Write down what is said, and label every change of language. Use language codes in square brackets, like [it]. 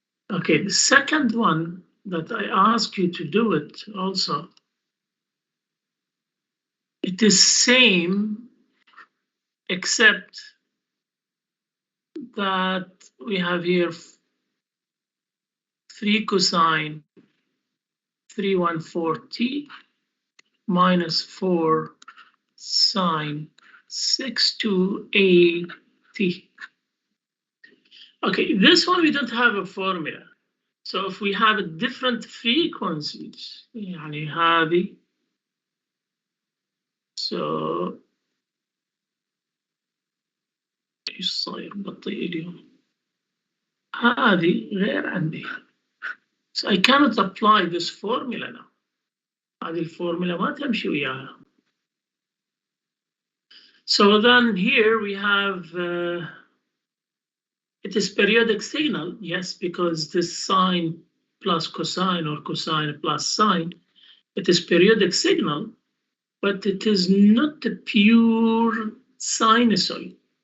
[en] Okay, the second one that I ask you to do it also, it is same except that we have here 3 cosine 314t minus 4 sine 62at. Okay, this one we don't have a formula. So if we have a different frequencies, [ar] يعني هذه, so ايش صاير بطيء اليوم؟ هذه غير عندي. [en] So I cannot apply this formula now. [ar] هذه الفورمولا ما تمشي وياها. [en] So then here we have it is periodic signal, yes, because this sine plus cosine or cosine plus sine, it is periodic signal, but it is not a pure sinusoid.